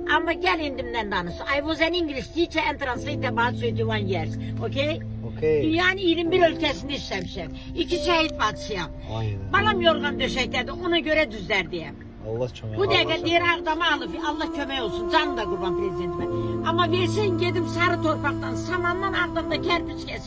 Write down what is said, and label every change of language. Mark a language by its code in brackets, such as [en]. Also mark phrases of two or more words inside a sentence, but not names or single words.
[az] Amma gəl indimdən danış. [en] I was an English teacher and translator about 21 years. Okay? Okay. [az] Dünyanın 21 ülkəsində işləmişəm. 2 şəhid bacısıyam. Aynen. Balam yorğan döşəkdədir, ona görə düzlər deyəm. Allah kömək. Bu dəqiqə deyir Ağdamı alıb, Allah kömək olsun, canım da qurban prezidentimə. Amma versin gedim sarı torpaqdan, samandan Ağdamda kərpiç kesim.